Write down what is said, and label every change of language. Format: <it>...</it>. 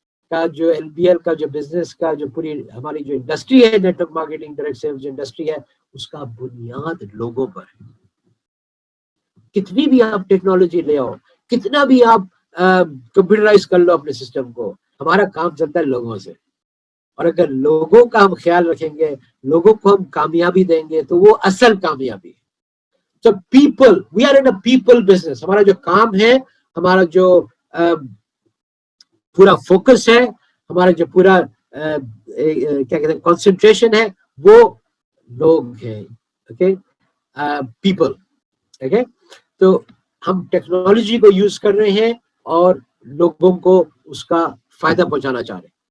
<ur>کا جو LBL کا جو بزنس کا جو پوری ہماری جو انڈسٹری ہے net work marketing direct sales جو انڈسٹری ہے اس کا بنیاد لوگوں پر ہے. کتنی بھی آپ ٹیکنالوجی لے آؤ, کتنا بھی آپ کمپیوٹرائز کر لو اپنے سسٹم کو, ہمارا کام چلتا ہے لوگوں سے. اور اگر لوگوں کا ہم خیال رکھیں گے, لوگوں کو ہم کامیابی دیں گے تو وہ اصل کامیابی ہے.</ur> <en>So people, we are in a people business.</en> <ur>ہمارا جو کام ہے, ہمارا جو پورا فوکس ہے, ہمارا جو پورا کیا کہتے ہیں کنسنٹریشن ہے, وہ لوگ ہیں. Okay, people. اوکے, تو ہم ٹیکنالوجی کو یوز کر رہے ہیں اور لوگوں کو اس کا فائدہ پہنچانا چاہ رہے ہیں.</ur>